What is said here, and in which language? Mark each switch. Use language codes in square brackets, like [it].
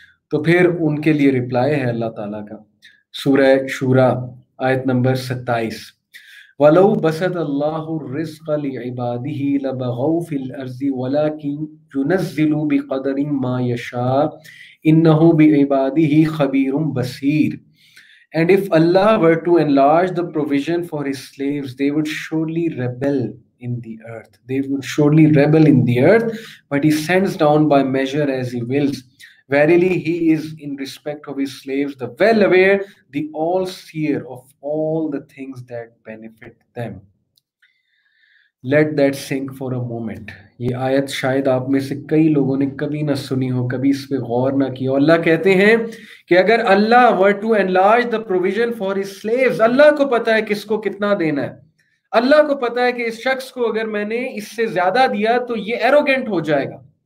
[ur] تو پھر ان کے لیے رپلائی ہے اللہ تعالیٰ کا، سورہ شورا آیت نمبر 27، [ar] وَلَوْ بَسَطَ اللَّهُ الرِّزْقَ لِعِبَادِهِ لَبَغَوْا فِي الْأَرْضِ وَلَكِنْ يُنَزِّلُ بِقَدَرٍ مَا يَشَاءُ إِنَّهُ بِعِبَادِهِ خَبِيرٌ بَصِيرٌ۔ [en] And if Allah were to enlarge the provision for his slaves, they would surely rebel in the earth. They would surely rebel in the earth, but he sends down by measure as he wills. Verily, he is in respect of his slaves, the well aware, the all-seer of all the things that benefit them. Let that sink for a moment. [ur] یہ آیت شاید آپ میں سے کئی لوگوں نے کبھی نہ سنی ہو، کبھی اس پہ غور نہ کیا۔ اللہ کہتے ہیں کہ اگر اللہ [en] were to enlarge the provision for his slaves، [ur] اللہ کو پتا ہے کس کو کتنا دینا ہے، اللہ کو پتا ہے کہ اس شخص کو اگر میں نے اس سے زیادہ دیا تو یہ ایروگنٹ ہو جائے گا،